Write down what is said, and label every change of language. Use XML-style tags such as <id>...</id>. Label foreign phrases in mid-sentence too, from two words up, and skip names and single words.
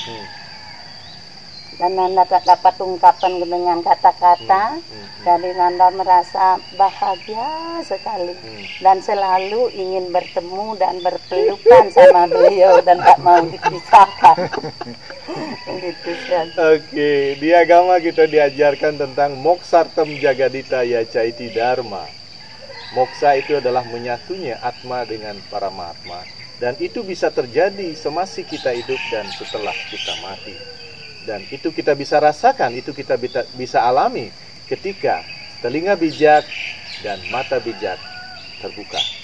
<id>Dan Nanda tak dapat ungkapan dengan kata-kata. Jadi Nanda merasa bahagia sekali dan selalu ingin bertemu dan berpelukan sama beliau dan tak mau dipisahkan. Gitu saja. Oke, di agama kita diajarkan tentang</id> <sa>moksartem jagadita yacaiti dharma.</sa> <id>Moksa itu adalah menyatunya atma dengan para mahatma, dan itu bisa terjadi semasa kita hidup dan setelah kita mati. Dan itu kita bisa rasakan, itu kita bisa alami ketika telinga bijak dan mata bijak terbuka.</id>